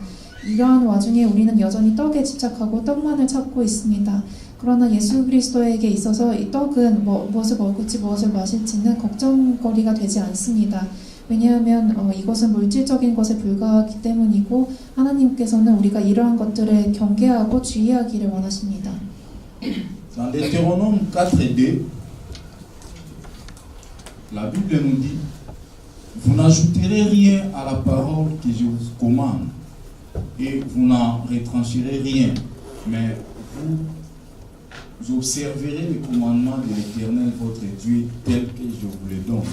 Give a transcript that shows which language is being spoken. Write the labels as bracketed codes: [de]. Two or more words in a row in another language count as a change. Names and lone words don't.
[ko] 이러한 와중에 우리는 여전히 떡에 집착하고 떡만을 찾고 있습니다. 그러나 예수 그리스도에게 있어서 이 떡은 무엇을 먹을지 무엇을 마실지는 걱정거리가 되지 않습니다. 왜냐하면 이것은 물질적인 것에 불과하기 때문이고, 하나님께서는 우리가 이러한 것들을 경계하고 주의하기를 원하십니다. [fr] Dans Deutéronome 4:2, la Bible nous dit: vous n'ajouterez rien à la parole que je vous commande, et vous n'en retrancherez rien, mais vous observerez les commandements de l'Éternel votre Dieu tels que je vous les donne.